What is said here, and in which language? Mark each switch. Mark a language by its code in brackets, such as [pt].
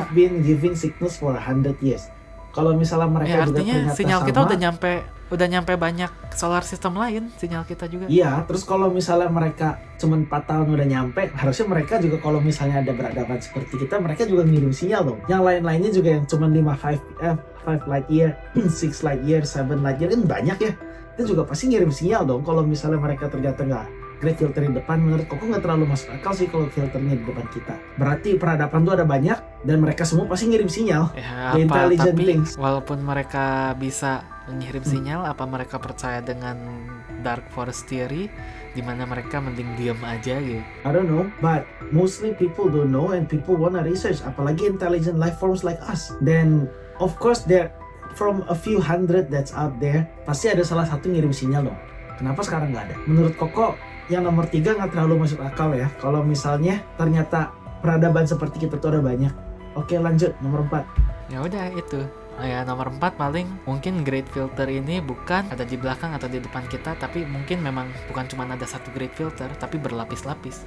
[en] Have been giving signals for 100 years. [id] Kalau misalnya mereka juga artinya sinyal kita udah nyampe banyak solar system lain, sinyal kita juga. Iya, terus kalau misalnya mereka cuma 4 tahun udah nyampe, harusnya mereka juga kalau misalnya ada beradaban seperti kita, mereka juga ngirim sinyal dong. Yang lain-lainnya juga yang cuma 5 light year, 6 light year, 7 light year kan banyak ya. Itu juga pasti ngirim sinyal dong. Kalau misalnya mereka ternyata nggak great filter di depan, menurut aku nggak terlalu masuk akal sih kalau filternya di depan kita. Berarti peradaban tuh ada banyak dan mereka semua pasti ngirim sinyal. Tapi walaupun mereka bisa mengirim sinyal, apa mereka percaya dengan dark forest theory di mana mereka mending diam aja gitu? [en] I don't know, but mostly people don't know and people wanna research, [id] apalagi [en] intelligent life forms like us. [id] Dan [en] of course there from a few hundred that's out there, [id] pasti ada salah satu ngirim sinyal dong. Kenapa sekarang nggak ada? Menurut Koko, yang nomor 3 nggak terlalu masuk akal ya. Kalau misalnya ternyata peradaban seperti kita tuh ada banyak. Oke, lanjut nomor 4. Ya udah itu. Ya nomor 4 paling mungkin great filter ini bukan ada di belakang atau di depan kita, tapi mungkin memang bukan cuma ada satu great filter tapi berlapis-lapis.